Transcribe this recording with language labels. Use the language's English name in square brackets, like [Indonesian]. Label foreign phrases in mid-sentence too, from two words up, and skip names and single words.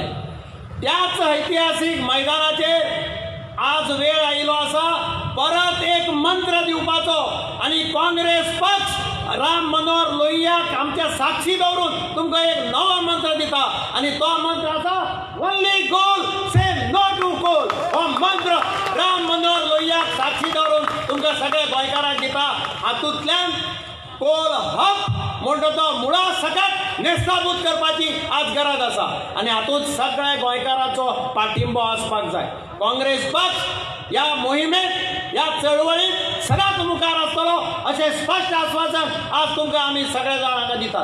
[Konkani] त्याच ऐतिहासीक मैदानाचेर आज वेळ आयिल्लो आसा परत एक मंत्र दिवपाचो आनी काँग्रेस पक्ष राम मनोहर लोहियाक आमच्या साक्षी दवरून तुमकां एक नवो मंत्र दिता आनी तो मंत्र आसा [English] only goal say no to coal. [Konkani] हो मंत्र राम मनोहर लोहियाक साक्षी दवरून तुमकां सगळ्या गोंयकारांक दिता. हातूंतल्यान कोल हक म्हणटा तो मुळा सकट नेस्ताभूत करपाची आज गरज आसा आनी हातूंत सगळ्या गोंयकारांचो पाठिंबो आसपाक जाय. काँग्रेस पक्ष ह्या मोहिमेक ह्या चळवळीत सदांच मुखार आसतलो अशें स्पश्ट आश्वासन आज तुमकां आमी सगळे जाण हांगा दितात.